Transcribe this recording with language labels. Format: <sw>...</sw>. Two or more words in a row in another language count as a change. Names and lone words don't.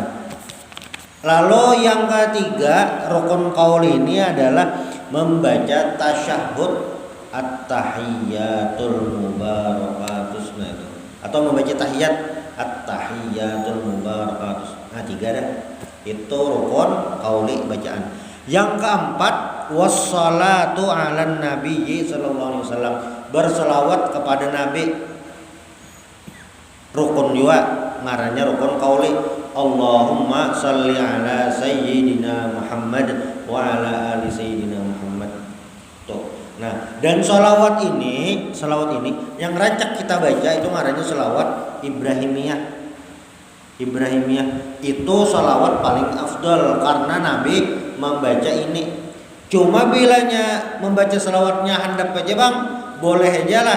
<bjn>Lalu yang ketiga rukun qauli ini adalah membaca tasyahud</bjn> <ar>التحيات المباركات.</ar> <bjn>Nah, itu atau membaca tahiyat</bjn> <ar>التحيات المباركات.</ar> <bjn>Nah, 3 dah. Itu rukun qauli, bacaan. Yang keempat</bjn> <ar>والصلاة على النبي صلى الله عليه وسلم,</ar> <bjn>berselawat kepada nabi. Rukun juga ngarannya rukun qauli.</bjn> <ar>اللهم صل على سيدنا محمد وعلى آل سيدنا محمد.</ar> <bjn>Tuh. Nah, dan selawat ini yang rancak kita baca itu ngarannya selawat Ibrahimiyah. Itu salawat paling afdal karena Nabi membaca ini. Cuma bilanya membaca salawatnya handap aja Bang, boleh aja lah.</bjn>